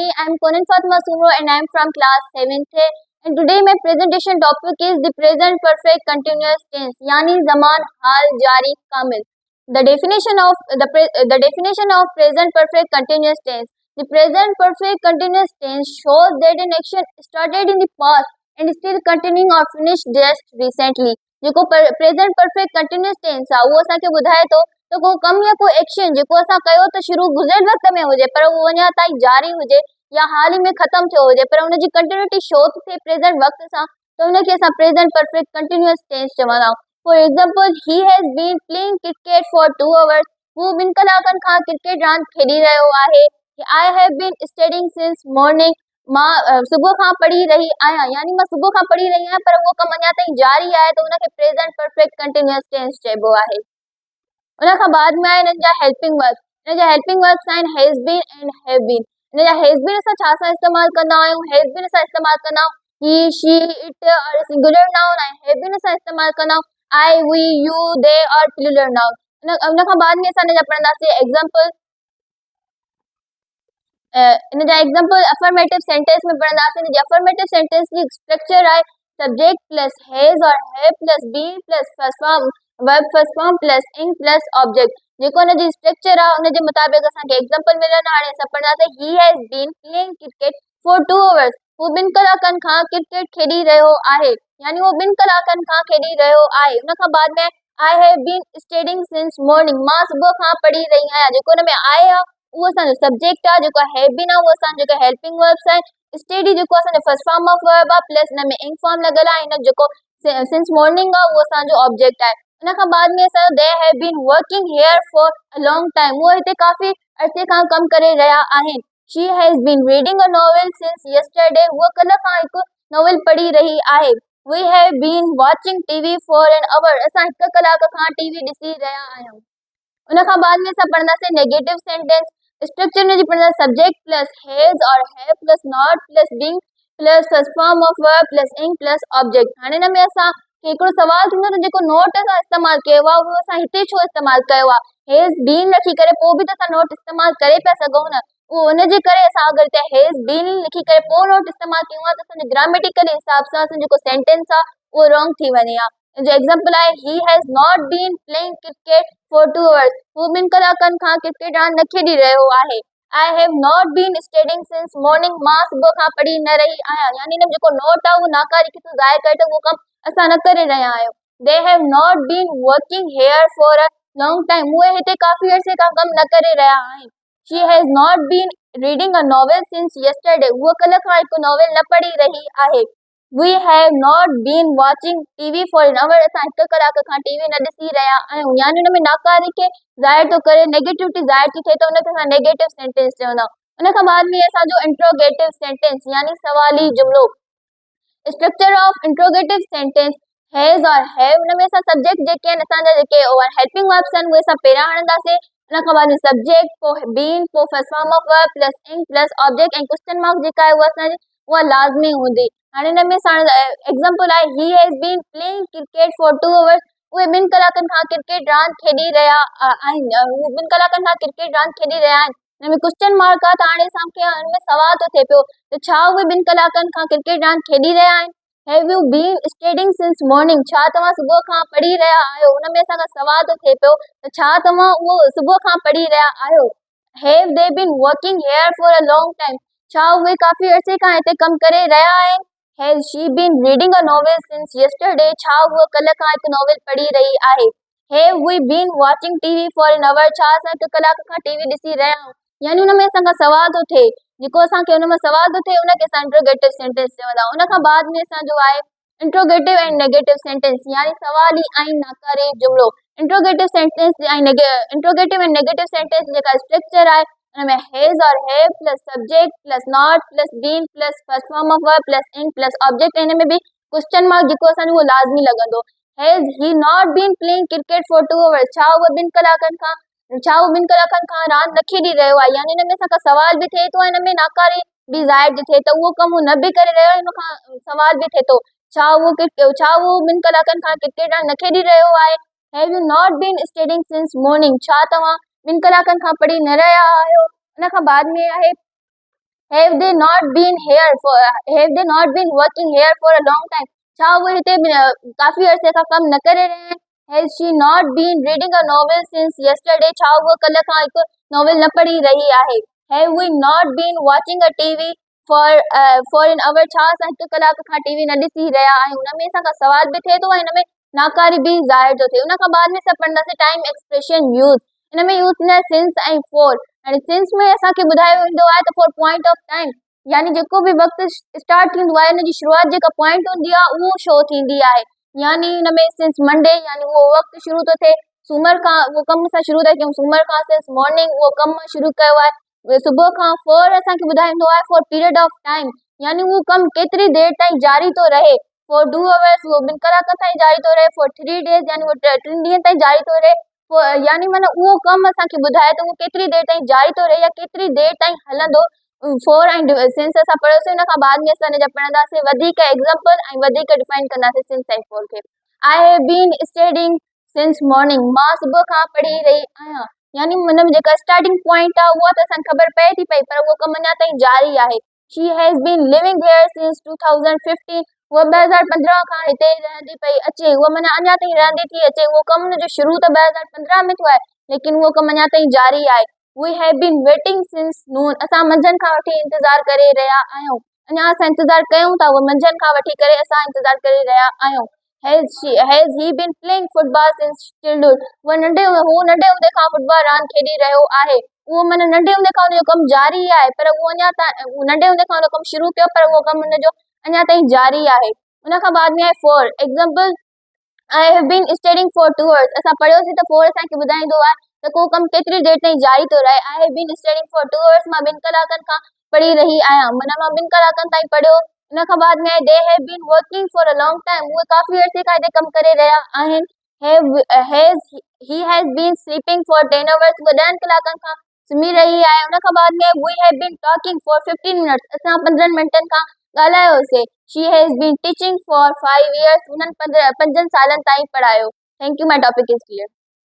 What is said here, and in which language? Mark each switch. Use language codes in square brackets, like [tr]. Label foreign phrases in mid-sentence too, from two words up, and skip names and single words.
[en] I am Conan Fatma Sumro and I am from class 7th A. And today my presentation topic is the present perfect continuous tense, [sd] يعني زمان، حال، جاري، ڪامل. [en] The definition of present perfect continuous tense. The present perfect continuous tense shows that an action started in the past and is still continuing or finished just recently. [sd] जेको [en] present perfect continuous tense [sd] आहे उहो असांखे ॿुधाए थो त को कमु या को एक्शन जेको असां कयो त शुरू गुज़िरियल वक़्त में हुजे पर उहो अञा ताईं जारी हुजे या हाल ई में ख़तमु थियो हुजे पर उनजी कंटिन्यूटी शो थी थिए प्रेजेंट वक़्त सां त उनखे असां [en] present perfect continuous tense [sd] चवंदा आहियूं. [en] For example, he has been playing cricket for 2 hours. [sd] हू 2 कलाकनि खां क्रिकेट रांदि खेॾी रहियो आहे. [en] I have been studying since morning. [sd] मां सुबुह खां पढ़ी रही आहियां, यानी मां सुबुह खां पढ़ी रही आहियां पर उहो कमु अञा ताईं जारी आहे त उनखे [en] present perfect continuous tense [sd] चइबो आहे. उन खां बाद में आहे हिननि जा [en] helping verbs. [sd] हिन जा [en] helping verbs आहिनि has been and have been. [sd] हिन जा [en] has been [sd] असां छा सां इस्तेमालु कंदा आहियूं? [en] has been [sd] असां इस्तेमालु कंदा आहियूं [en] he, she, it and singular noun. [sd] ऐं [en] have been [sd] असां इस्तेमालु कंदा आहियूं [en] I, we, you, they and plural noun. [sd] उन खां बाद में असां हिन जा पढ़ंदासीं एग्जाम्पल. इन जा एग्जाम्पल [en] affirmative sentence [sd] में पढ़ंदासीं. इन जी [en] affirmative sentence जी structure aahe subject plus has or have plus been plus first form verb first form plus in plus object. [sd] जेको हुन जी स्ट्रक्चर आहे उन जे मुताबिक़ असांखे एग्जाम्पल मिलनि. हाणे असां पढ़ंदासीं [en] he has been playing cricket for 2 hours. [sd] हू 2 कलाकनि खां क्रिकेट खेॾी रहियो आहे, यानी उहो 2 कलाकनि खां खेॾी रहियो आहे. उन खां बाद में [en] I have been studying since morning. [sd] मां सुबुह खां पढ़ी रही आहियां. जेको हुन में आहे उहो असांजो सब्जेक्ट आहे. जेको [en] have been [sd] आहे उहो असांजो जेको [en] helping verbs [sd] आहिनि. स्टडी जेको असांजो [en] first form of verb [sd] आहे प्लस हिन में [en] ing form [sd] लॻल आहे. हिन जेको [en] since morning [sd] आहे उहो असांजो ऑब्जेक्ट आहे. उन खां बाद में असांजो [en] they have been working here for a long time. [sd] उहो हिते काफ़ी अरसे खां कमु करे रहिया आहिनि. [en] She has been reading a novel since yesterday. [sd] उहा कल्ह खां हिकु नॉवेल पढ़ी रही आहे. [en] We have been watching TV for an hour. [sd] असां 1 कलाक खां टीवी ॾिसी रहिया आहियूं. उन खां बाद में असां पढ़ंदासीं [en] negative sentence. structure [sd] में जी पढ़ंदा [en] subject plus has or have plus not plus being plus first form of verb plus ing plus object. [sd] हाणे हिन में असां हिकिड़ो सुवाल थींदो त जेको नॉट असां इस्तेमालु कयो आहे उहो असां हिते छो इस्तेमालु कयो आहे? [en] has been [sd] रखी करे पोइ बि त असां नॉट इस्तेमालु करे पिया सघूं न. उहो हुनजे करे असां अगरि हिते [en] has been [sd] लिखी करे पोइ नॉट इस्तेमालु कयूं आहे त असांजे ग्रामेटिकल हिसाब सां असांजो जेको सेंटेंस आहे उहो रॉन्ग थी वञे हा. जो एग्जाम्पल आहे [en] he has not been playing cricket for 2 hours. [sd] हू 2 कलाकनि खां क्रिकेट रांदि न खेॾी रहियो आहे. [en] I have not been studying since morning. [sd] मां सुबुह खां पढ़ी न रही आहियां, यानी हिन में जेको नॉट आहे उहो नाकारी खे थो ज़ाहिर करे त उहो कमु असां न करे रहिया आहियूं. [en] They have not been working here for a long time. [sd] उहे हिते काफ़ी अरसे खां कमु न करे रहिया आहिनि. [en] She has not been reading a novel since yesterday. [sd] उहा कल्ह खां हिकु नॉवेल न पढ़ी रही आहे. [en] We have not been watching TV for an hour. [sd] असां 1 कलाक खां टीवी न ॾिसी रहिया आहियूं, यानी हुन में नाकारी खे ज़ाहिर थो करे, नेगेटिविटी ज़ाहिर थी थिए त उनखे असां [en] negative sentence [sd] चवंदा आहियूं. उन खां बाद में असांजो [en] interrogative sentence [sd] यानी सवाली जुमिलो. [en] Structure of interrogative sentence has or have. [sd] हुन में असां सब्जेक्ट जेके आहिनि असांजा जेके [en] helping verbs [sd] आहिनि उहे असां पहिरियां हणंदासीं. उन खां बाद में सब्जेक्ट पोइ बीन पोइ [en] first form of verb plus ing plus object [sd] ऐं [en] question mark [sd] जेका आहे उहा असांजी उहा लाज़मी हूंदी. हाणे हिन में [en] example [sd] आहे [en] he has been playing cricket for 2 hours. [sd] उहे 2 कलाकनि खां क्रिकेट रांदि खेॾी रहिया आहिनि. उहे 2 कलाकनि खां क्रिकेट रांदि खेॾी रहिया आहिनि. हिन में [en] question mark [sd] आहे त हाणे असांखे हिन में सवाल थो थिए पियो त छा उहे 2 कलाकनि खां क्रिकेट रांदि खेॾी रहिया आहिनि? [en] Have you been studying since morning. [sd] छा तव्हां सुबुह खां पढ़ी रहिया आहियो? हुन में असांखां सवाल थो थिए पियो त छा तव्हां उहो सुबुह खां पढ़ी रहिया आहियो? [en] Have they been working here for a long time. [sd] छा उहे काफ़ी अरसे खां हिते कमु करे रहिया आहिनि? [en] Has she been reading a novel since yesterday. [sd] छा उहा कल्ह खां हिकु नॉवेल पढ़ी रही आहे? [en] Have we been watching TV for an hour. [sd] छा असां 1 कलाक खां टीवी ॾिसी रहिया आहियूं? यानी हुन में असांखां सवाल थो थिए. जेको असांखे हुन में सवाल थो थिए उनखे असां [en] interrogative sentence [sd] चवंदा आहियूं. उन खां बाद में असांजो आहे [en] interrogative and negative sentence [sd] यानी सवाली ऐं नाकारी जुमिलो. [en] interrogative and negative sentence [sd] जेका [en] structure [sd] आहे हुन में [en] has or have plus subject plus not plus been plus first form of verb plus ing plus object. [sd] हिन में बि [en] question mark [sd] जेको असांजो उहो लाज़मी लॻंदो. [en] Has he not been playing cricket for 2 hours. [sd] छा उहो 2 कलाकनि खां रांदि न खेॾी रहियो आहे? यानी हिन में असांखां सवाल बि थिए थो, हिन में नाकारी बि ज़ाहिर थी थिए त उहो कमु न बि करे रहियो आहे. हिन खां सवाल बि थिए थो छा वो ॿिनि कलाकनि खां क्रिकेट न खेॾी रहियो आहे। [en] Have you not been studying since morning, [sd] छा तव्हां ॿिनि कलाकनि खां पढ़ी न रहिया आहियो। उन खां बाद में आहे [en] have they not been working here for a long time, [sd] छा वो हिते काफ़ी अरसे खां कम न करे रहे हैं। [en] has she not been reading a novel since yesterday, [sd] छा वो कल खां हिकु नॉवेल न पढ़ी रही आहे। [en] have we not been watching a TV for an hour, [sd] छा असां हिकु कलाक खां टीवी न ॾिसी रहिया आहियूं। उन में असांखां सवाल बि थिए थो ऐं हिन में नाकारी बि ज़ाहिर थो थिए। उन खां बाद में सभु पढ़ंदासीं [en] time expression use, [sd] हिन में यूज़ थींदा सिंस ऐं फोर। ऐं सिंस में असांखे ॿुधायो वेंदो आहे त [en] for point of time, [sd] यानी जेको बि वक़्तु [en] start थींदो [sd] आहे हुनजी शुरूआत जेका पॉइंट हूंदी आहे उहो शो थींदी आहे। यानी हिन में [en] since Monday [sd] यानी उहो वक़्तु शुरू थो थिए सूमर खां, उहो कमु असां शुरू था कयूं सूमर खां। [en] since morning [sd] उहो कमु शुरू कयो आहे सुबुह खां। [en] for [sd] असांखे ॿुधाईंदो आहे [en] for period of time, [sd] यानी उहो कमु केतिरी देरि ताईं जारी थो रहे। [en] for 2 hours [sd] उहो 2 कलाक ताईं जारी थो रहे। [en] for 3 days [sd] यानी उहो 3 ॾींहं ताईं जारी थो रहे। यानी माना उहो कमु असांखे ॿुधाए त उहो केतिरी देरि ताईं जारी थो रहे या केतिरी देरि ताईं हलंदो। फोर [en] and since [sd] असां पढ़ियोसीं, हुन खां बाद में असां हिन जा पढ़ंदासीं वधीक एग्ज़ाम्पल ऐं वधीक डिफाइन कंदासीं सिंस ऐं फोर खे। [en] I have been studying since morning, [sd] मां सुबुह खां पढ़ी रही आहियां। यानी हुन में जेका [en] starting point [sd] आहे उहा त असांखे ख़बर पए थी पई पर उहो कमु अञा ताईं जारी आहे। [en] She has been living here since 2015, [sd] उहा 2015 खां हिते रहंदी पई अचे। उहा माना अञा ताईं रहंदी थी अचे। उहो कमु जो शुरू त 2015 में थियो आहे लेकिन उहो कमु अञा ताईं जारी आहे। [en] We have been waiting since noon, [sd] असां मंझंदि खां वठी इंतज़ारु करे रहिया आहियूं। अञा असां इंतज़ारु कयूं था, उहा मंझंदि खां वठी करे असां इंतज़ारु करे रहिया आहियूं। [en] Has he been playing football since childhood, [sd] हू नंढे हूंदे खां फुटबॉल रांदि खेॾी रहियो आहे। उहो माना नंढे हूंदे खां हुनजो कमु जारी आहे पर उहो अञा नंढे हूंदे खां हुन कमु शुरू कयो पर उहो कमु हुनजो अञा ताईं जारी आहे। उन खां बाद में आहे [en] for example, I have been studying for 2 hours, [sd] असां पढ़ियोसीं त फोर असांखे ॿुधाईंदो आहे त को कमु केतिरी देरि ताईं जारी थो रहे। [en] I have been studying for 2 hours, [sd] मां 2 कलाकनि खां पढ़ी रही आहियां, माना मां 2 कलाकनि ताईं पढ़ियो। उन खां बाद में [en] they have been working for a long time, [sd] उहे काफ़ी अरसे खां हिते कमु करे रहिया आहिनि। [en] He has been sleeping for 10 hours, [sd] उहे 10 कलाकनि खां सुम्ही रही आहे। उन खां बाद में [en] we have been talking for 15 minutes, [sd] असां 15 मिंटनि खां ॻाल्हायोसीं। [en] She has been teaching for 5 years, [sd] उन्हनि 5 सालनि ताईं पढ़ायो। [en] Thank you, my topic is clear.